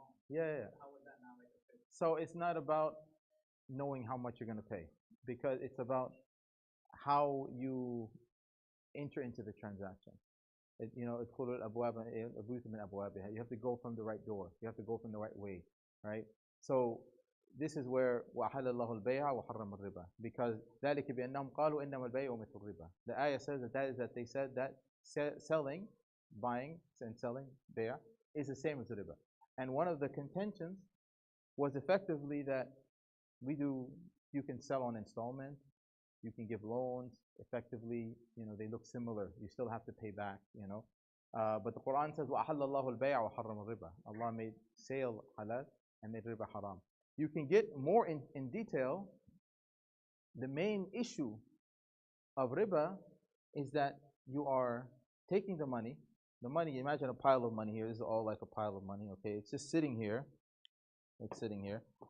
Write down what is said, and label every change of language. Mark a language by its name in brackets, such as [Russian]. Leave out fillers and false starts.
[English] Yeah, yeah, yeah. So it's not about knowing how much you're going to pay, because it's about how you enter into the transaction. You have to go from the right door. You have to go from the right way, right? So this is where [Arabic] وَأَحَلَّ اللَّهُ الْبَيْعَ وَحَرَّمَ الرِّبَا, [English] because [Arabic] ذَلِكَ بِأَنَّهُمْ قَالُوا إِنَّمَا الْبَيْعُ مِثْلُ الرِّبَا. [English] The ayah says that they said that selling, buying and selling, bay'ah, is the same as riba. And one of the contentions was effectively that you can sell on installment, you can give loans. Effectively, they look similar. You still have to pay back. But the Quran says, [Arabic] وَأَحَلَّ اللَّهُ الْبَيْعَ وَحَرَّمَ الرِّبَا. [English] Allah made sale halal and made riba haram. You can get more in detail. The main issue of riba is that you are taking the money. Imagine a pile of money here. This is all like a pile of money, okay? It's just sitting here. It's sitting here.